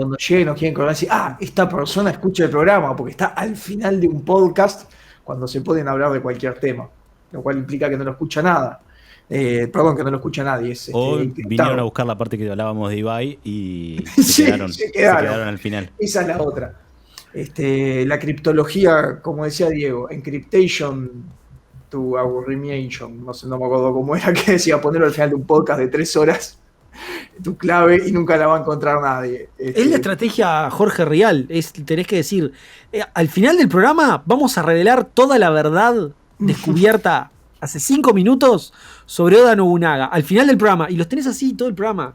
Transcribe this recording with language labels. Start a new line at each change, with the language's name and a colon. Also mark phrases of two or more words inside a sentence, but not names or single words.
Spanish: Cuando lleguen, nos quieren conocer, decir, esta persona escucha el programa, porque está al final de un podcast cuando se pueden hablar de cualquier tema, lo cual implica que no lo escucha nada. Perdón, que no lo escucha nadie. O vinieron a buscar la parte que hablábamos de Ibai y se quedaron al final. Esa es la otra. La criptología, como decía Diego,
English: encryptation to aburrimiation,
Spanish: no me acuerdo cómo era, que decía ponerlo al final de un podcast de 3 horas, tu clave, y nunca la va a encontrar nadie. Es la estrategia Jorge Rial, tenés que decir, al final del programa vamos a revelar toda la verdad descubierta hace 5 minutos sobre Oda Nobunaga, al final del programa, y los tenés así todo el programa.